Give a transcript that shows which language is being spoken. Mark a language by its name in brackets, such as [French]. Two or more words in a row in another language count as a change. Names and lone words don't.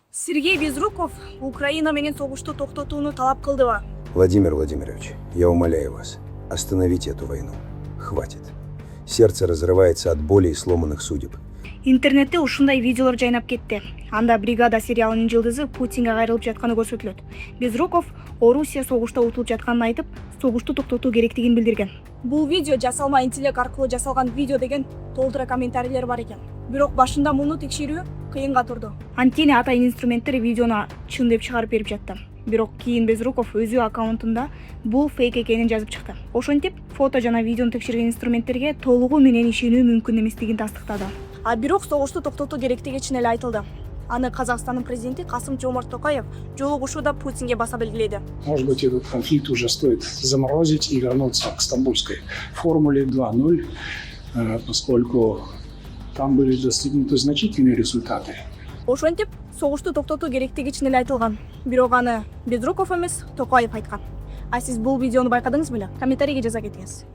[Kyrgyz] Сергей Безруков Украина менен согушту токтотууну талап кылдыбы? [Russian] Владимир Владимирович, я умоляю вас, остановите эту войну. Хватит. Сердце разрывается от боли и сломанных судеб. [Kyrgyz] Интернетте ушундай видеолор жайнап кетти. Анда бригада сериалынын жылдызы Путинге кайрылып жатканы көрсөтүлөт. Безруков Орусия согушта утулуп жатканын айтып, согушту токтотуу керектигин билдирген. Бул видео жасалма интеллект аркылуу жасалган видео деген толтура комментарийлер бар экен. Бирок башында муну текшерүү кыйынга турду. Антине атайын инструменттер видеону чын деп чыгарып берип жатты. Бирок кийин Безруков өзү аккаунтунда бул фейк экенин жазып чыкты. Ошентип, фото жана видеону текшерген инструменттерге толугу менен ишенүү мүмкүн эместигин тастыктады. А бирок согушту токтотуу керектиги чын эле айтылды. Аны Казакстандын президенти Касым-Жомарт Токаев жолугушууда Путинге баса белгиледи. [Russian] Может быть, этот конфликт уже стоит заморозить и вернуться к стамбульской формуле 2.0, поскольку там были достигнуты значительные результаты. [Kyrgyz] Ошентип, согушту токтотуу керектиги чын эле айтылган. Бирок аны Безруков эмес, Токаев айткан. А сиз бул видеону байкадыңыз беле? Комментарийге жаза кетиңиз.